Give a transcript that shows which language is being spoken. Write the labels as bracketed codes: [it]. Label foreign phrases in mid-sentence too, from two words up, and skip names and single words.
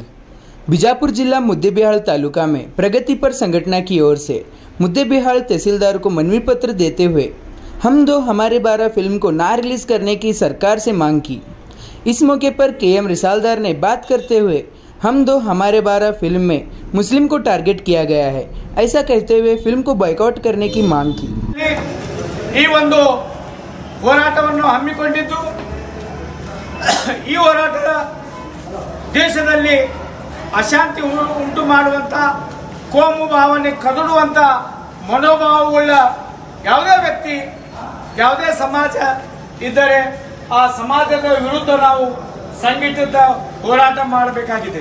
[hi] बीजापुर जिला मुद्देबिहाल तालुका में प्रगतिपर संगठन की ओर से मुद्देबिहाल तहसीलदार को मनवी पत्र देते हुए हम दो हमारे 12 फिल्म को ना रिलीज करने की सरकार से मांग की। इस मौके पर KM रिसालदार ने बात करते हुए हम दो हमारे 12 फिल्म में मुस्लिम को टारगेट किया गया है, ऐसा कहते हुए फिल्म को बाइकआउट करने की मांग की। [kn] ಈ ಒಂದು ಹೋರಾಟವನ್ನು ಹಮ್ಮಿಕೊಂಡಿದ್ದು ಈ ಹೋರಾಟದ ದೇಶದಲ್ಲಿ ಅಶಾಂತಿ ಉಂಟು ಮಾಡುವಂತ, ಕೋಮು ಭಾವನೆ ಕದಡುವಂತ ಮನೋಭಾವವುಳ್ಳ ಯಾವುದೇ ವ್ಯಕ್ತಿ, ಯಾವುದೇ ಸಮಾಜ ಇದ್ದರೆ ಆ ಸಮಾಜದ ವಿರುದ್ಧ ನಾವು ಸಂಘಟಿತ ಹೋರಾಟ ಮಾಡಬೇಕಾಗಿದೆ।